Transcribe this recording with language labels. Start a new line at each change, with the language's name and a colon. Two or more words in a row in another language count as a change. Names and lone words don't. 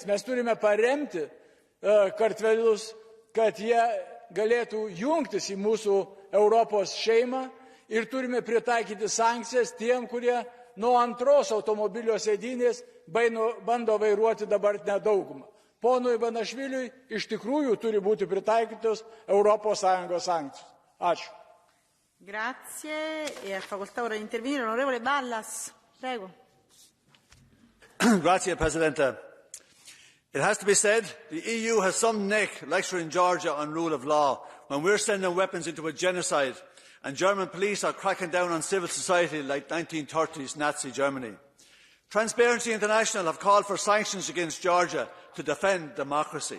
Lithuanian: Mes turime paremti kartvelius, kad jie galėtų jungtis į mūsų Europos šeimą ir turime pritaikyti sankcijas tiem, kurie nuo antros automobilio sėdynės bando vairuoti dabartinę daugumą. Ponui Banašviliui iš tikrųjų turi būti pritaikytos Europos Sąjungos sankcijos. Ačiū.
Italian: Grazie. E a facoltà ora di intervenire l'onorevole Ballas. Prego. Grazie, Presidente.
English: It has to be said, the EU has some neck lecturing Georgia on rule of law when we're sending weapons into a genocide and German police are cracking down on civil society like 1930s Nazi Germany. Transparency International have called for sanctions against Georgia to defend democracy.